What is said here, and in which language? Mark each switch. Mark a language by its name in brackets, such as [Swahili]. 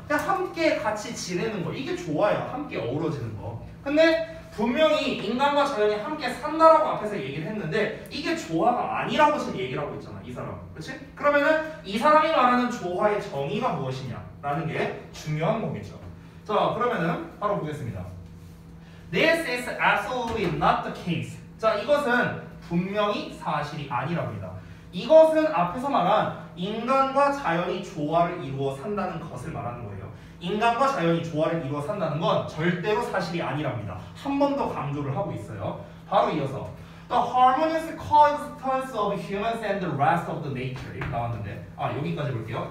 [Korean] 그냥 함께 같이 지내는 거. 이게 조화야. 함께 어우러지는 거. 근데 분명히 인간과 자연이 함께 산다라고 앞에서 얘기를 했는데 이게 조화가 아니라고 지금 얘기를 하고 있잖아. 이 사람. 그렇지? 그러면은 이 사람이 말하는 조화의 정의가 무엇이냐라는 게 중요한 거겠죠. 자, 그러면은 바로 보겠습니다. [English] This is absolutely not the case. [Korean] 자, 이것은 분명히 사실이 아니랍니다. 이것은 앞에서 말한 인간과 자연이 조화를 이루어 산다는 것을 말하는 거예요. 인간과 자연이 조화를 이루어 산다는 건 절대로 사실이 아니랍니다. 한 번 더 강조를 하고 있어요. 바로 이어서 [English] The harmonious coexistence of humans and the rest of the nature [Korean] 이렇게 나왔는데 여기까지 볼게요.